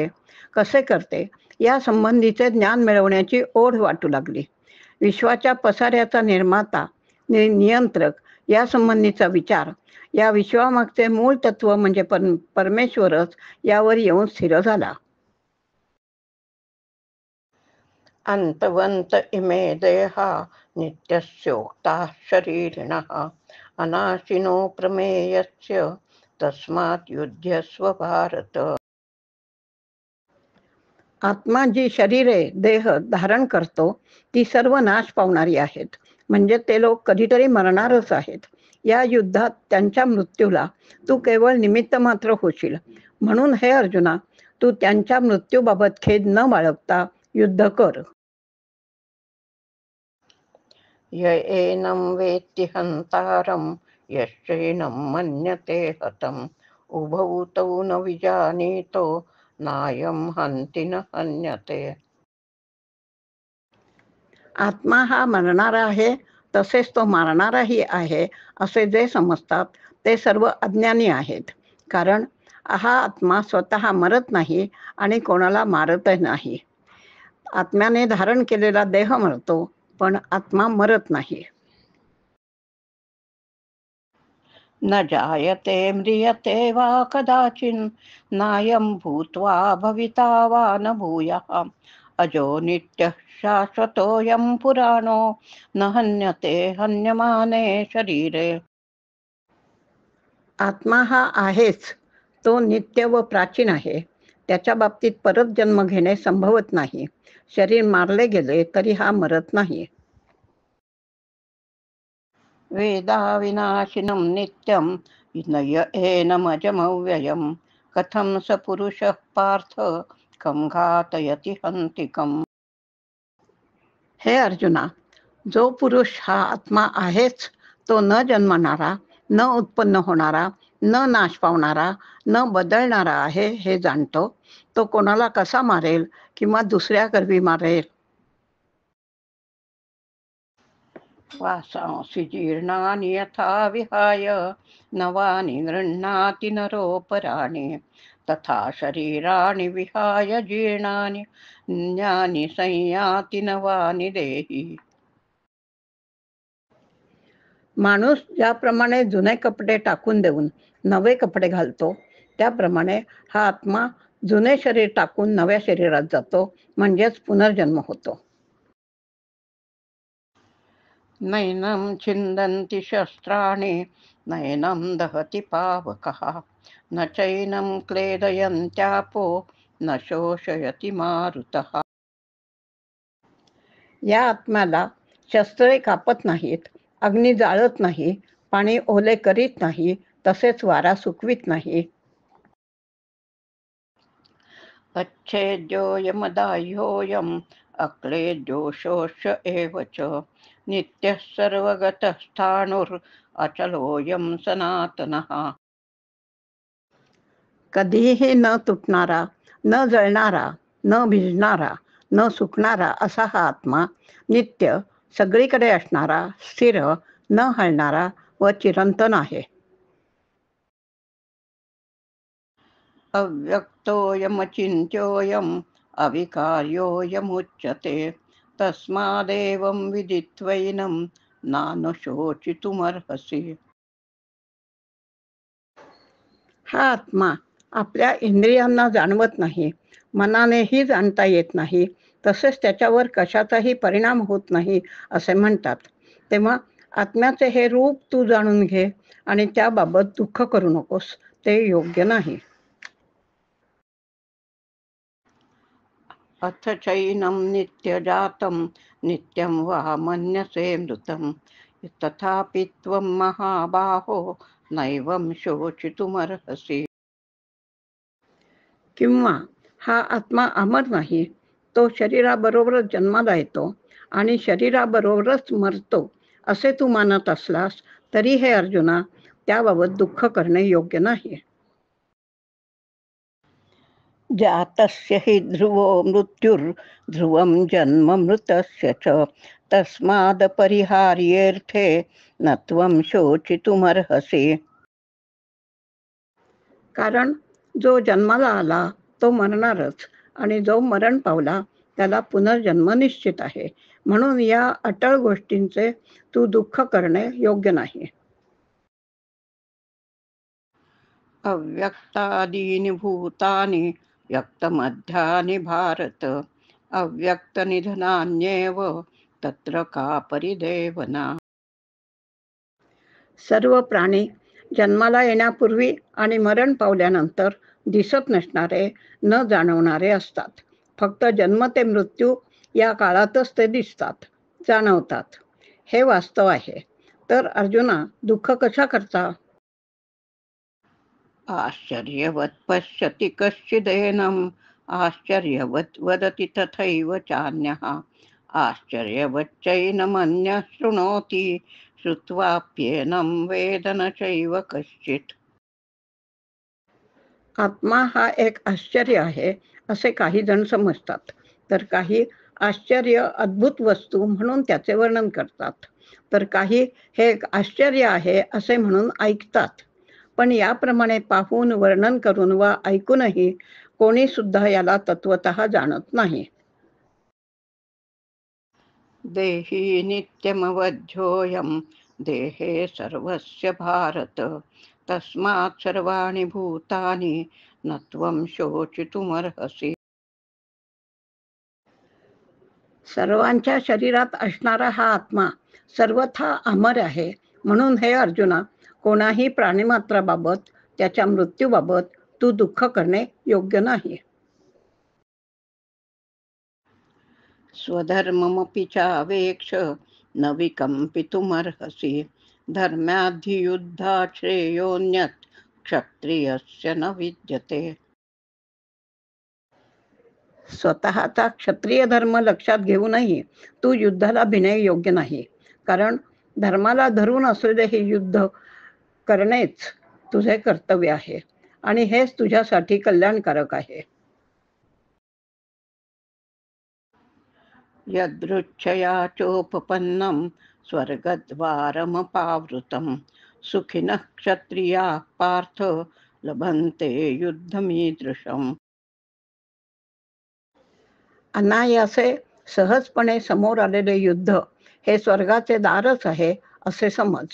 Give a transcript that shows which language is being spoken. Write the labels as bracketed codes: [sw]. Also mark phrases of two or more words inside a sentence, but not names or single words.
[mr] कसे करते? या संबंधीचे ज्ञान मिळवण्याची ओढ वाटू लागली. विश्वाच्या पसाऱ्याचा निर्माता, नियंत्रक या संबंधीचा विचार, या विश्वामागचे मूळ तत्व म्हणजे परमेश्वरच यावर येऊन स्थिर झाला. [sa] अंतवंत इमे देहा नित्यस्योक्ताः शरीरिणः अनाशिनो प्रमेयस्य तस्मात् युध्यस्व भारत. [mr] आत्मा जी शरीरे देह धारण करतो ती सर्व नाश पावणारी आहेत, म्हणजे ते लोक कधीतरी मरणारच आहेत. या युद्धात त्यांच्या मृत्यूला तू केवळ निमित्त मात्र होशील. म्हणून हे अर्जुना, तू त्यांच्या मृत्यूबाबत खेद न बाळगता युद्ध कर. [sa] य एनं वेत्ति हंतारं यश्चैनं मन्यते हतम् उभौ तौ न विजानीतो नायं हन्ति न हन्यते. [mr] आत्मा हा मरणारा आहे तसेच तो मारणाराही आहे असे जे समजतात ते सर्व अज्ञानी आहेत. कारण हा आत्मा स्वतः मरत नाही आणि कोणाला मारतही नाही. आत्म्याने धारण केलेला देह मरतो पण आत्मा मरत नाही. [sa] न जायते म्रियते वा कदाचिन नायं भूत्वा भविता वा न भूयः अजो नित्यः शाश्वतोऽयं पुराणो न हन्यते हन्यमाने शरीरे. [mr] आत्मा हा आहेच, तो नित्य व प्राचीन आहे. त्याच्या बाबतीत परत जन्म घेणे संभवत नाही. शरीर मारले गेले तरी हा मरत नाही. [sa] वेदा विनाशिनं नित्यं नय एनमजमव्ययं कथं स पुरुषः पार्थ कं घातयति हन्तिकम्. [mr] हे अर्जुना, जो पुरुष हा आत्मा आहेच, तो न जन्मणारा, न उत्पन्न होणारा, न नाश पावणारा, न बदलणारा आहे हे जाणतो. तो कोणाला कसा मारेल किंवा दुसऱ्या करवी मारेल? [sa] वासांसि जीर्णानि यथा विहाय नवानि गृह्णाति नरोपराणि तथा शरीराणि विहाय जीर्णानि ज्ञानी संयाति नवानि देही. [mr] माणूस ज्याप्रमाणे जुने कपडे टाकून देऊन नवे कपडे घालतो त्याप्रमाणे हा आत्मा जुने शरीर टाकून नव्या शरीरात जातो, म्हणजेच पुनर्जन्म होतो. [sa] नैनं छिन्दन्ति शस्त्राणि नैनं दहति पावकः न चैनं क्लेदयन्त्यापो न शोषयति मारुतः. [mr] या आत्म्याला शस्त्रे कापत नाहीत, अग्नी जाळत नाही, पाणी ओले करीत नाही, तसेच वारा सुकवित नाही. [sa] अच्छेद्योऽयमदाह्योऽयम् अक्लेद्यो शोष्य एव च नित्यः सर्वगतः स्थाणुरचलोऽयं सनातनः. [mr] कधीही न तुटणारा, न जळणारा, न भिजणारा, न सुकणारा असा हा आत्मा नित्य सगळीकडे असणारा, स्थिर, न हलणारा व चिरंतन आहे. [sa] अव्यक्तोऽयमचिन्त्योऽयम् अविकार्योऽयमुच्यते तस्मादेवं विदित्वैनं नानुशोचितुमर्हसि. [mr] हा आत्मा आपल्या इंद्रियांना जाणवत नाही, मनानेही जाणता येत नाही, तसेच त्याच्यावर कशाचाही परिणाम होत नाही असे म्हणतात. तेव्हा आत्म्याचे हे रूप तू जाणून घे आणि त्याबाबत दुःख करू नकोस, ते योग्य नाही. [sa] अथ चैनं नित्यजातं नित्यं वा मन्यसे मृतं तथापि त्वं महाबाहो नैवं शोचितुमर्हसि. [mr] किंवा हा आत्मा अमर नाही, तो शरीराबरोबरच जन्माला येतो आणि शरीराबरोबरच मरतो असे तू मानत असलास तरी हे अर्जुना, त्याबाबत दुःख करणे योग्य नाही. [sa] जातस्य हि ध्रुवो मृत्युर्ध्रुवं जन्म मृतस्य च तस्माद् परिहार्येऽर्थे न त्वं शोचितुमर्हसि. [mr] कारण जो जन्माला आला तो मरणारच आणि जो मरण पावला त्याला पुनर्जन्म निश्चित आहे. म्हणून या अटळ गोष्टींचे तू दुःख करणे योग्य नाही. [sa] अव्यक्तादीनि भूतानि व्यक्तमध्यानि भारत अव्यक्तनिधनान्येव तत्र का परिदेवना. [mr] सर्व प्राणी जन्माला येण्यापूर्वी आणि मरण पावल्यानंतर दिसत नसणारे, न जाणवणारे असतात. फक्त जन्म ते मृत्यू या काळातच ते दिसतात, जाणवतात. हे वास्तव आहे. तर अर्जुना, दुःख कशा करता? [sa] आश्चर्यवत् पश्यति कश्चिदेनम् आश्चर्यवत् वदति तथैव चान्यः आश्चर्यवच्चैनमन्यः शृणोति श्रुत्वाप्येनं वेद न चैव कश्चित्. [mr] आत्मा हा एक आश्चर्य आहे असे काही जण समजतात, तर काही आश्चर्य अद्भुत वस्तू म्हणून त्याचे वर्णन करतात, तर काही हे एक आश्चर्य आहे असे म्हणून ऐकतात. पण याप्रमाणे पाहून, वर्णन करून वा ऐकूनही कोणी सुद्धा याला तत्वतः जाणत नाही. [sa] देही नित्यमवध्योऽयं देहे सर्वस्य भारत तस्मात् सर्वाणि भूतानि न त्वं शोचितुमर्हसि. [mr] सर्वांच्या शरीरात असणारा हा आत्मा सर्वथा अमर आहे. म्हणून हे अर्जुना, कोणाही प्राणिमात्राबाबत, त्याच्या मृत्यूबाबत तू दुःख करणे योग्य नाही. [sa] स्वधर्ममपि चावेक्ष न विकम्पितुमर्हसि धर्म्याधियुद्धात् श्रेयोऽन्यत् क्षत्रियस्य न विद्यते. [mr] स्वतःचा क्षत्रिय धर्म लक्षात घेऊनही तू युद्धाला भिणे योग्य नाही. कारण धर्माला धरून असलेले हे युद्ध करणेच तुझे कर्तव्य आहे आणि हेच तुझ्यासाठी कल्याणकारक आहे. [sa] यदृच्छया चोपपन्नं स्वर्गद्वारमपावृतं सुखिनः क्षत्रियाः पार्थ लभन्ते युद्धमीदृशम्. [mr] अनायासे सहजपणे समोर आलेले युद्ध हे स्वर्गाचे दारच आहे असे समज.